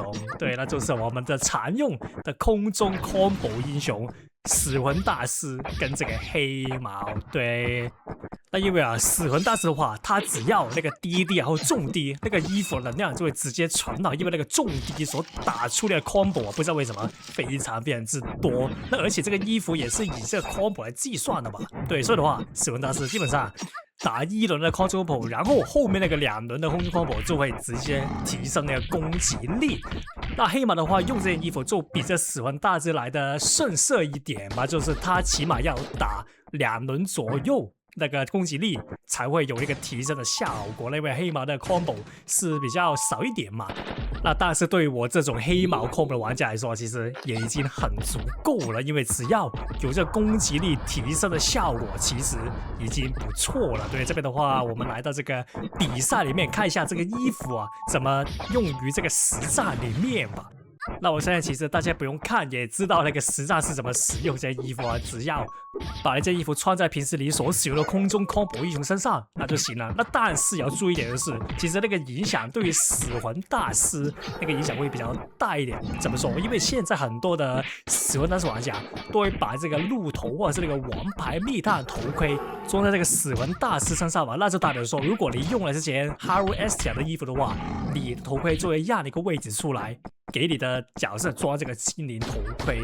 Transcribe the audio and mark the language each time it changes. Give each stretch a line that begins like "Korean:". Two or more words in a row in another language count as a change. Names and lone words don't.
Chinese: 對，那就是我們的常用的空中 combo 英雄死魂大師跟這個黑毛。对，那因為死魂大師的話，它只要那個低然後重低，那個衣服的能量就會直接傳到，因為那個重低所打出來的 combo 不知道為什麼非常之多。那而且這個衣服也是以這個 combo 來計算的嘛。對，所以的話，死魂大師基本上打1輪的空中 combo， 然後後面那個2輪的空中 combo 就會直接提升那個攻擊力。那黑馬的話，用這件衣服就比這死魂大師來的順色一點吧，就是他起碼要打2輪左右，那個攻擊力才會有一個提升的效果。因為黑毛的 combo 是比較少一點嘛。那但是對於我這種黑毛 combo 的玩家來說，其實也已經很足夠了，因為只要有這個攻擊力提升的效果，其實已經不錯了。對，這邊的話，我們來到這個比賽裡面看一下這個衣服怎麼用於這個實戰裡面吧。那我現在其實大家不用看也知道那個實戰是怎麼使用這件衣服只要把這件衣服穿在平時你所使用的空中 combo 英雄身上那就行了。那但是要注意一點的是，其實那個影響对於死魂大師那個影響會比較大一點。怎麼說？因為現在很多的死魂大師玩家都會把這個鹿頭或者是那個王牌密探頭盔裝在這個死魂大師身上嘛，那就代表說，如果你用了這件 Haru Estia 的衣服的話，你的頭盔就會讓一個位置出來給你的角色裝這個精靈頭盔。